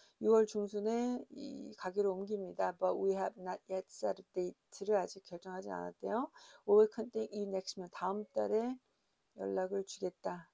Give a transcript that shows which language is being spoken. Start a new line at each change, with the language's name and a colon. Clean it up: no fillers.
Korean: 6월 중순에 이 가게로 옮깁니다.
English: But we have not yet set a date를
Korean: 아직 결정하지 않았대요.
English: We will contact you next month.
Korean: 다음 달에 연락을 주겠다.